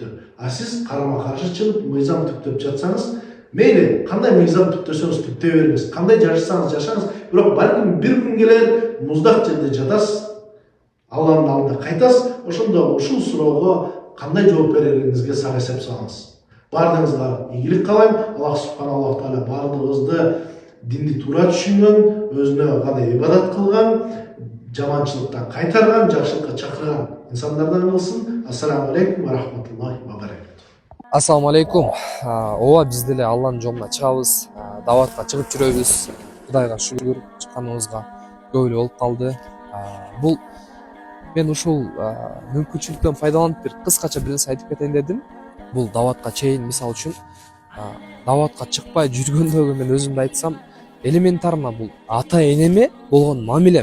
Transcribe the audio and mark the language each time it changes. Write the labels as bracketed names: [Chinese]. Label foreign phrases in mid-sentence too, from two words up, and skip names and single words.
[Kyrgyz] А сиз карама каршы чыгып, мыйзам түптөп жатсаңыз, мейли кандай мыйзам түптөсөңүз түптөй бериңиз, кандай жашасаңыз жашаңыз, бирок балким бир күн келер, муздак жерде жатасыз, Алланын алдында кайтасыз, ошондо ушул суроого кандай жооп берериңизге сак эсеп салыңыз. Бардыгыңызга ийгилик каалайм. [Arabic] الله سبحان الله تعالى [Kyrgyz] бардыгыбызды динди туура түшүнгөн, өзүнө гана ибадат кылган, жаманчылыктан кайтарган, жакшылыкка чакырган инсандардан кылсын. [Arabic] السلام عليكم ورحمة الله وبركاته. السلام عليكم. [Kyrgyz] Ооба, биз деле Алланын жолуна чыгабыз, дааватка чыгып жүрөбүз. Кудайга шүгүр, чыкканыбызга көп эле болуп калды. Бул мен ушул мүмкүнчүлүктөн файдаланып бир кыскача бир нерсе айтып кетейин дедим. Бул дааватка чейин мисалы үчүн дааватка чыкпай жүргөндөгү мен өзүмдү айтсам, элементарно бул ата энеме болгон мамилем.